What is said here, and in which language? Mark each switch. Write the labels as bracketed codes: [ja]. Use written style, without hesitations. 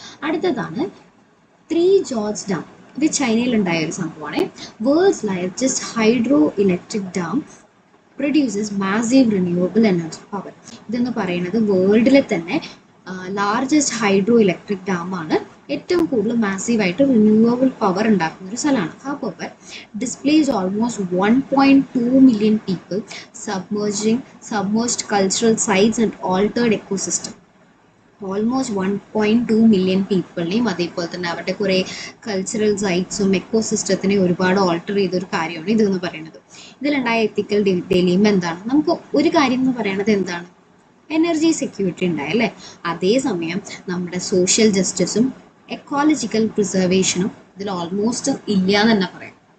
[ml] അടുത്തതാണ് 3 George dam. ഇത് ചൈനയിലുണ്ടായ ഒരു സംഭവമാണ്. [en] World's largest hydro electric dam produces massive renewable energy power. [ml] ഇതെന്ന് പറയുന്നത് വേൾഡിലെ തന്നെ ലാർജസ്റ്റ് ഹൈഡ്രോ ഇലക്ട്രിക് ഡാമാണ്. ഏറ്റവും കൂടുതൽ മാസീവായിട്ട് റിന്യൂവബിൾ പവർ ഉണ്ടാക്കുന്ന ഒരു സ്ഥലമാണ്. [en] However displace almost 1.2 million people, submerged cultural sites and altered ecosystem. [ml] Almost 1.2 million പീപ്പിളിനെയും അതേപോലെ തന്നെ അവരുടെ കുറേ കൾച്ചറൽ സൈറ്റ്സും എക്കോസിസ്റ്റത്തിനെയും ഒരുപാട് ഓൾട്ടർ ചെയ്തൊരു കാര്യമാണ് ഇതെന്ന് പറയുന്നത്. ഇതിലുണ്ടായ എത്തിക്കൽ ഡിലെമ എന്താണ്? നമുക്ക് ഒരു കാര്യം എന്ന് പറയുന്നത് എന്താണ്? എനർജി സെക്യൂരിറ്റി ഉണ്ടായി അല്ലേ? അതേസമയം നമ്മുടെ സോഷ്യൽ ജസ്റ്റിസും എക്കോളജിക്കൽ പ്രിസർവേഷനും ഇതിൽ ഓൾമോസ്റ്റ് ഇല്ല എന്ന് തന്നെ പറയാം.